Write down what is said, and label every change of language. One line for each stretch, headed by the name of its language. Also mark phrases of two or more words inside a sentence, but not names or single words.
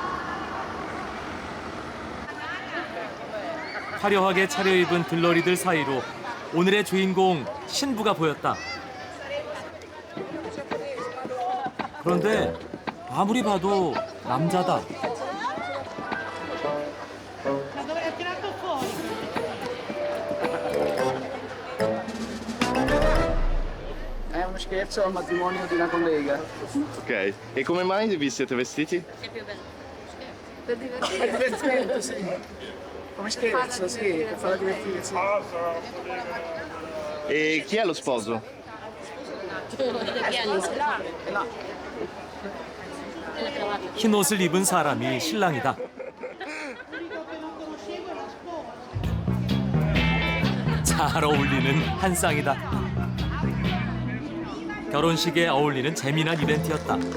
Korean: 화려하게 차려입은 들러리들 사이로 오늘의 주인공 신부가 보였다. 그런데 아무리 봐도 남자다.
Italian: È uno scherzo al matrimonio di una collega. Ok, e come mai vi siete vestiti? È più bello. Per divertimento, sì. Come scherzo, sì, per farla divertire, sì. E chi è lo sposo?
Korean: 흰 옷을 입은 사람이 신랑이다. 잘 어울리는 한 쌍이다. 결혼식에 어울리는 재미난 이벤트였다.